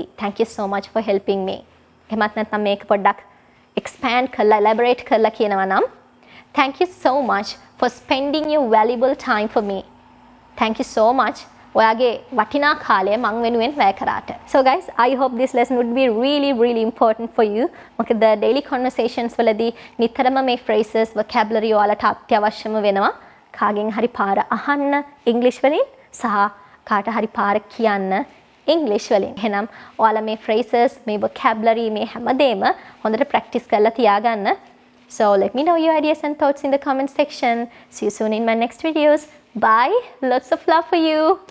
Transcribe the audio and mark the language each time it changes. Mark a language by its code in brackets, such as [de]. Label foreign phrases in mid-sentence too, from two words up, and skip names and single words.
[en] Thank you so much for helping me. [si] එහෙමත් නැත්නම් මේක පොඩ්ඩක් expand කරලා elaborate කරලා කියනවා නම් [en] thank you so much for spending your valuable time for me. Thank you so much. [si] ඔයාගේ වටිනා කාලය මං වෙනුවෙන් වැය කරාට. [en] So guys, I hope this lesson would be really important for you. [si] මොකද daily conversations වලදී නිතරම මේ [en] phrases, vocabulary [si] ඔයාලට අත්‍යවශ්‍යම වෙනවා. කාගෙන් හරි පාර අහන්න English වලින් සහ කාට හරි පාර කියන්න English වලින්. එහෙනම් ඔයාලා මේ phrases, මේ vocabulary, මේ හැමදේම හොඳට practice කරලා තියාගන්න. [en] So let me know your ideas and thoughts in the comment section. See you soon in my next videos. Bye. Lots of love for you.